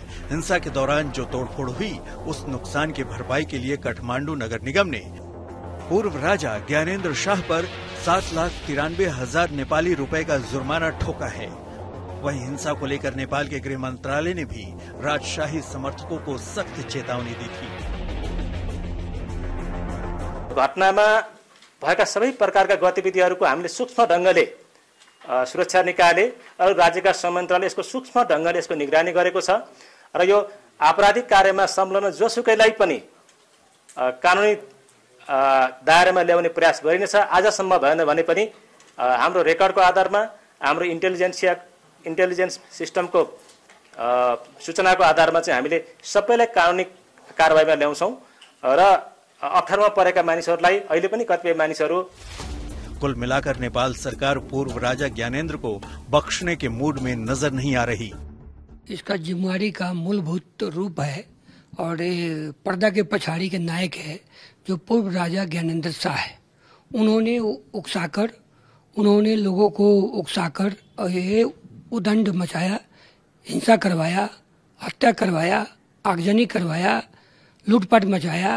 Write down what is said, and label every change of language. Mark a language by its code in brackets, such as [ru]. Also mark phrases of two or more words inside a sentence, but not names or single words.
[hi] हिंसा के दौरान जो तोड़फोड़ हुई, उस नुकसान की भरपाई के लिए काठमांडू नगर निगम ने पूर्व राजा ज्ञानेंद्र शाह पर 7,93,000 नेपाली रुपए का जुर्माना ठोका है। वहीं हिंसा को लेकर नेपाल के गृह मंत्रालय ने भी राजशाही समर्थकों को सख्त चेतावनी दी थी। [ne] घटनामा भएका सबै प्रकारका गतिविधिहरूको हामीले सूक्ष्म ढंगले सुरक्षा निकायले अरू राज्यका संमन्त्रले यसको सूक्ष्म ढंगले यसको निगरानी गरेको छ र यो आपराधिक कार्यमा संलग्न जोसुकैलाई पनि कानुनी दायरामा ल्याउने प्रयास गरिनेछ। आजसम्म भएन भने पनि हाम्रो रेकर्डको आधारमा, हाम्रो इन्टेलिजेन्स सिस्टमको सूचनाको आधारमा चाहिँ हामीले सबैलाई कानुनी कारबाहीमा ल्याउँछौं र अप्ठ्यारोमा परेका मानिसहरूलाई अहिले पनि कतिपय मानिसहरू। [hi] कुल मिलाकर नेपाल सरकार पूर्व राजा ज्ञानेंद्र को बख्शने के मूड में नजर नहीं आ रही। इसका जिम्मेवारी का मूलभूत रूप है और ये पर्दा के पछाड़ी के नायक है जो पूर्व राजा ज्ञानेंद्र शाह है। उन्होंने लोगों को उकसाकर और ये उदंड मचाया, हिंसा करवाया, हत्या करवाया, आगजनी करवाया, लूटपाट मचाया।